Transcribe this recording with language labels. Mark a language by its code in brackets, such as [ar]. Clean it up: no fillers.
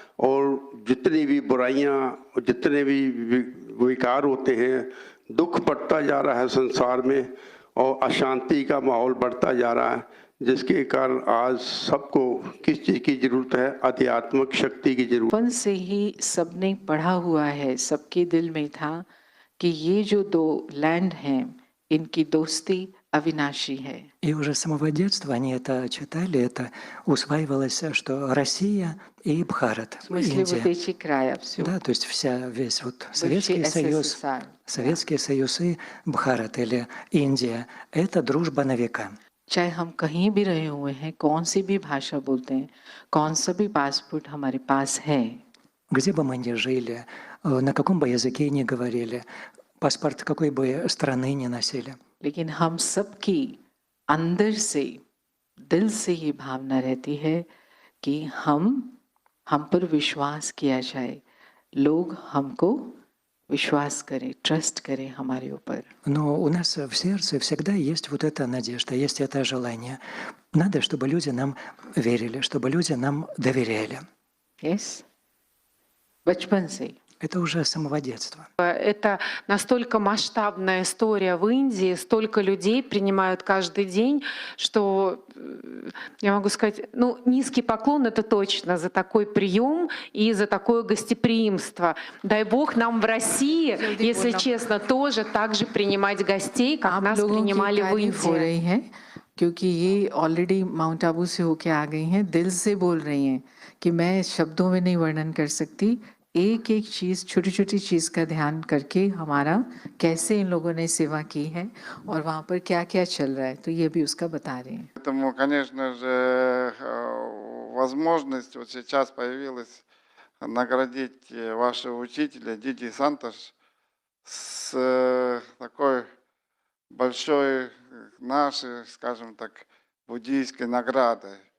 [hi] और जितनी भी बुराइयां, जितने भी विकार होते हैं, दुख बढ़ता जा रहा है संसार में और अशांति का माहौल बढ़ता जा रहा है, जिसके कारण आज सबको किस चीज़ की जरूरत है? आध्यात्मिक शक्ति की जरूरत। बचपन से ही सबने पढ़ा हुआ है, सबके दिल में था कि ये जो दो लैंड हैं इनकी दोस्ती अविनाशी है। [ru] И уже с самого детства они это читали, это усваивалось, что Россия и Бхарат, В смысле, вот Индия. эти края все. Да, то есть весь вот Бывший Советский Союз, СССР. Советский Союз и Бхарат или Индия – это дружба на века. [hi] चाहे हम कहीं भी रहे हुए हैं, कौन सी भी भाषा बोलते हैं, कौन सा भी पासपोर्ट हमारे पास है, [ru] Где бы мы ни жили, на каком бы языке ни говорили, паспорт какой бы страны ни носили. [hi] लेकिन हम सबकी अंदर से, दिल से ये भावना रहती है कि हम पर विश्वास किया जाए, लोग हमको विश्वास करें, ट्रस्ट करें हमारे ऊपर। [ru] Но у нас в сердце всегда есть вот эта надежда, есть это желание. Надо, чтобы люди нам верили, чтобы люди нам доверяли. [en] Yes? [hi] बचपन से। [ru] Это уже с самого детства. Это настолько масштабная история в Индии, столько людей принимают каждый день, что я могу сказать, низкий поклон — это точно за такой прием и за такое гостеприимство. Дай Бог нам в России, если честно, тоже так же принимать гостей, как нас принимали в Индии. [hi] क्योंकि ये ऑलरेडी माउंट आबू से होके आ गई हैं, दिल से बोल रही हैं कि मैं शब्दों में नहीं वर्णन कर सकती। एक एक चीज़, छोटी छोटी चीज़ का ध्यान करके हमारा कैसे इन लोगों ने सेवा की है और वहाँ पर क्या क्या चल रहा है, तो ये भी उसका बता रहे हैं। [ru] Поэтому, конечно же, возможность вот сейчас появилась наградить вашего учителя Диди Сантош с такой большой нашей, скажем так, буддийской наградой.